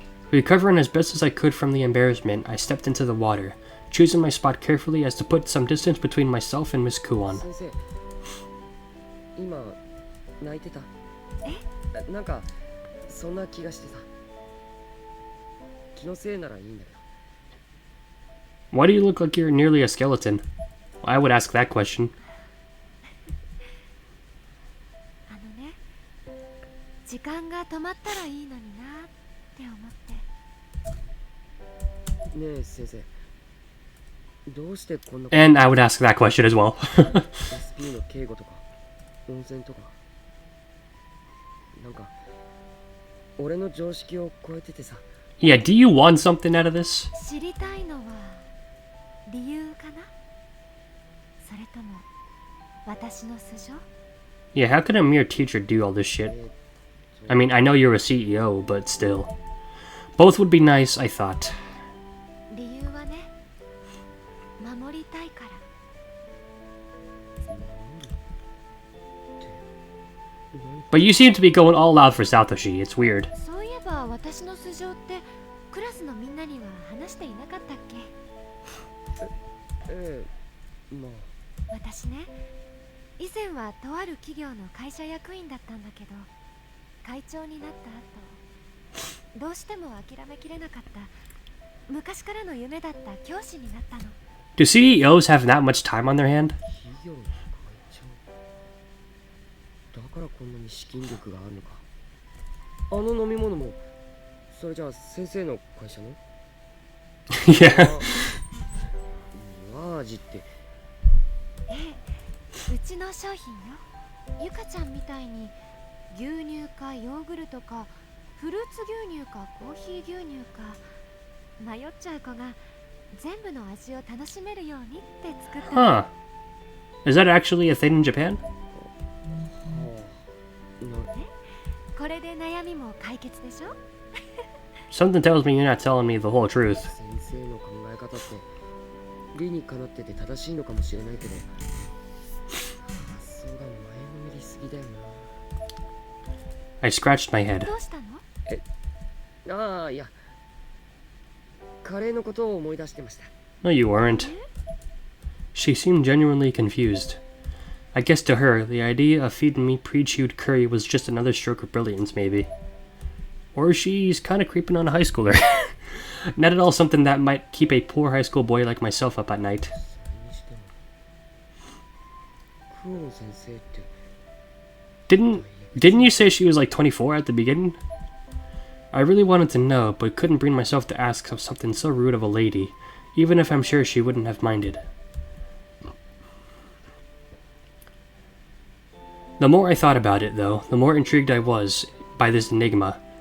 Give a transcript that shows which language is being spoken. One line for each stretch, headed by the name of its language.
English: Recovering as best as I could from the embarrassment, I stepped into the water, choosing my spot carefully as to put some distance between myself and Miss Kuon.
Japanese: 先生今泣いてたなんかそんな気がしてさ気のせいならいいんだけど
English: Why do you look like you're nearly a skeleton? I would ask that question.
Japanese: あのね時間が止まったらいいのになって思ってねえ先生どうしてこんな
English: And I would ask that question as well.
Japanese: SP の警護とか温泉とかなんか俺の常識を超えててさ
English: Yeah, do you want something out of this?
Japanese: 知りたいのは理由かなそれとも私の素性
English: Yeah, how could a mere teacher do all this shit? I mean, I know you're a CEO, but still. Both would be nice, I thought.
Japanese: 理由はね守りたいから
English: But you seem to be going all out for Satoshi. It's weird.
Japanese: そういえば私の素性ってクラスのみんなには話していなかったっけええまあ私ね以前はとある企業の会社役員だったんだけど会長になった後どうしても諦めきれなかった昔からの夢だった教師になったの
English: Do CEOs have that much time on their hand?
Japanese: 企業の会長だからこんなに資金力があるのかあの飲み物もそれじゃあ先生の会社の
English: Yeah.
Japanese: マジってええうちの商品よゆかちゃんみたいに牛乳かヨーグルトかフルーツ牛乳かコーヒー牛乳か迷っちゃう子が全部の味を楽しめるようにって作ったの
English: Huh. Is that actually a thing in Japan?
Japanese: これで悩みも解決でしょ
English: Something tells me you're not telling me the whole truth.
Japanese: 先生の考え方って理にかなってて正しいのかもしれないけど発想が前のめりすぎだよ
English: I scratched my head.
Japanese: どうしたのなああいやカレーのことを思い出してました
English: No, you weren't. She seemed genuinely confused. I guess to her, the idea of feeding me pre-chewed curry was just another stroke of brilliance, maybe. Or she's kind of creeping on a high schooler. Not at all something that might keep a poor high school boy like myself up at night.
Japanese: それにしてもクオン先生って
English: Didn't you say she was like 24 at the beginning? I really wanted to know, but couldn't bring myself to ask of something so rude of a lady, even if I'm sure she wouldn't have minded. The more I thought about it, though, the more intrigued I was by this enigma.